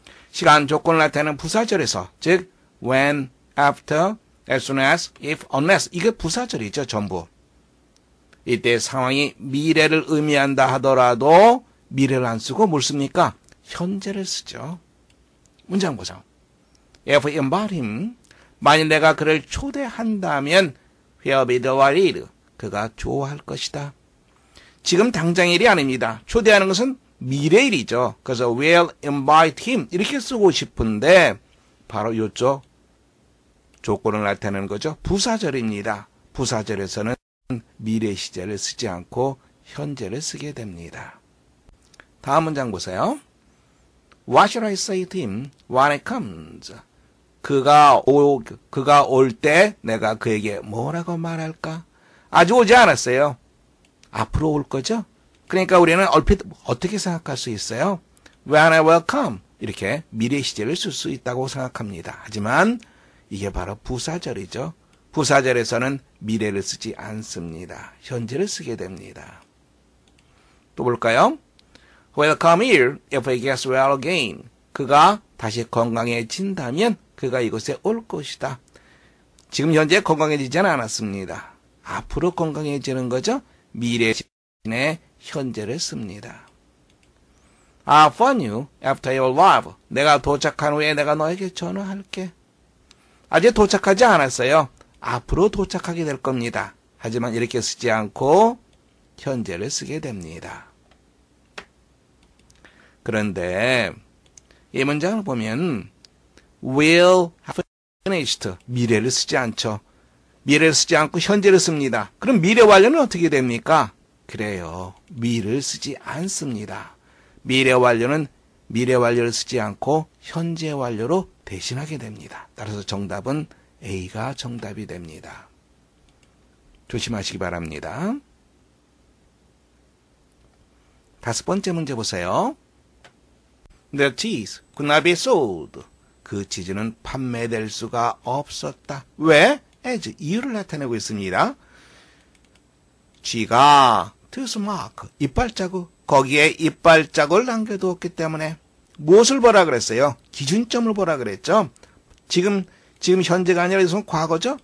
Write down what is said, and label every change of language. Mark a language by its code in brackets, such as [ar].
[ko] 시간 조건을 나타내는 부사절에서, 즉 when, after, as soon as, if, unless 이게 부사절이죠. 전부. 이때 상황이 미래를 의미한다 하더라도 미래를 안 쓰고 뭘 씁니까? 현재를 쓰죠. 문장 보죠. [en] If I invite him, [ko] 만일 내가 그를 초대한다면 [en] he'll be delighted. [ko] 그가 좋아할 것이다. 지금 당장 일이 아닙니다. 초대하는 것은 미래일이죠. 그래서 [en] will invite him [ko] 이렇게 쓰고 싶은데 바로 이쪽 조건을 나타내는 거죠. 부사절입니다. 부사절에서는 미래 시제를 쓰지 않고 현재를 쓰게 됩니다. 다음 문장 보세요. [en] What should I say to him when he comes? [ko] 그가 올 때 내가 그에게 뭐라고 말할까? 아직 오지 않았어요. 앞으로 올 거죠? 그러니까 우리는 얼핏 어떻게 생각할 수 있어요? [en] When I will come. [ko] 이렇게 미래 시제를 쓸 수 있다고 생각합니다. 하지만 이게 바로 부사절이죠. 부사절에서는 미래를 쓰지 않습니다. 현재를 쓰게 됩니다. 또 볼까요? [en] Will come here if he gets well again. [ko] 그가 다시 건강해진다면 그가 이곳에 올 것이다. 지금 현재 건강해지지는 않았습니다. 앞으로 건강해지는 거죠. 미래 시제 현재를 씁니다. [en] I'll phone you after your arrival. [ko] 내가 도착한 후에 내가 너에게 전화할게. 아직 도착하지 않았어요. 앞으로 도착하게 될 겁니다. 하지만 이렇게 쓰지 않고 현재를 쓰게 됩니다. 그런데 이 문장을 보면 [en] will have finished. [ko] 미래를 쓰지 않죠. 미래를 쓰지 않고 현재를 씁니다. 그럼 미래 완료는 어떻게 됩니까? 그래요. 미래를 쓰지 않습니다. 미래 완료는 미래 완료를 쓰지 않고 현재 완료로 대신하게 됩니다. 따라서 정답은 A가 정답이 됩니다. 조심하시기 바랍니다. 다섯 번째 문제 보세요. [en] The cheese could not be sold. [ko] 그 치즈는 판매될 수가 없었다. 왜? as 이유를 나타내고 있습니다. 쥐가 tooth mark 이빨 자국 거기에 이빨 자국을 남겨두었기 때문에 무엇을 보라 그랬어요? 기준점을 보라 그랬죠. 지금 현재가 아니라 이것은 과거죠.